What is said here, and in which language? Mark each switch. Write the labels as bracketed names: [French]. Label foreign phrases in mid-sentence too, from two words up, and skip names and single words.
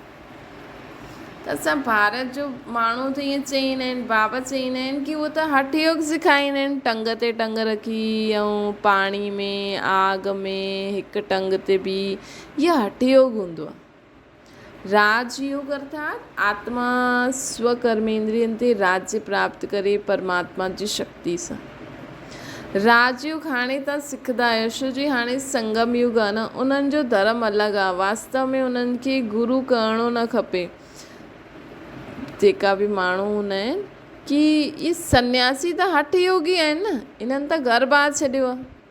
[Sindhi] त असां भारत जो माण्हू त ईअं चईंदा आहिनि, बाबा चईंदा आहिनि कि उहो त हठ योग सेखारींदा आहिनि, टंग ते टंग रखी ऐं पाणी में आग में हिकु टंग ते बि, इहा हठ योग हूंदो आहे। राजयोग अर्थात आत्मा स्वकर्मेंद्रियनि ते राज्य प्राप्त करे परमात्मा जी शक्ति सां। राजयोग हाणे तव्हां सिखंदा आहियो छो जी हाणे संगम युग आहे न, उन्हनि जो धर्म अलॻि आहे। वास्तव में उन्हनि खे गुरु करिणो न खपे। जेका बि माण्हू हूंदा आहिनि कि इहे सन्यासी त हठ योगी आहिनि न, इन्हनि त घर ॿार छॾियो आहे।